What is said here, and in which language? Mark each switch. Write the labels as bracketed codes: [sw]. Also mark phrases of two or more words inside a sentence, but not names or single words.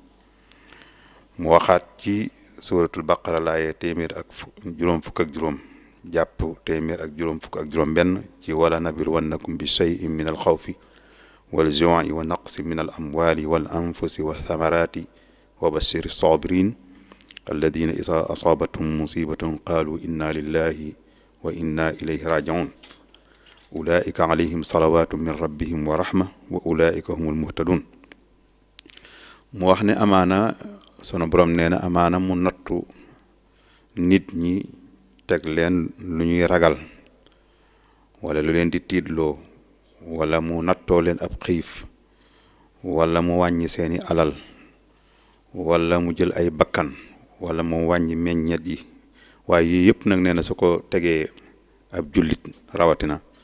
[wo] mu waxaat ci suratul baqara laaye 155 jàpp 155 ci [ar] ولنبلونكم بشيء من الخوف والجوع ونقص من الأموال والأنفس والثمرات وبشر الصابرين الذين إذا أصابتهم مصيبة قالوا إنا لله وإنا إليه راجعون أولئك عليهم صلوات من ربهم ورحمة وأولئك هم المهتدون. [wo] mu wax ne amaana sunu borom nee na amaana mu nattu nit ñi teg leen lu ñuy ragal wala lu leen di tiidloo wala mu nattoo leen ab xiif wala mu wàññi seeni alal wala mu jël ay bakkan wala mu wàññi meññet yi waaye yii yëpp nag nee na su ko tegee ab jullit rawatina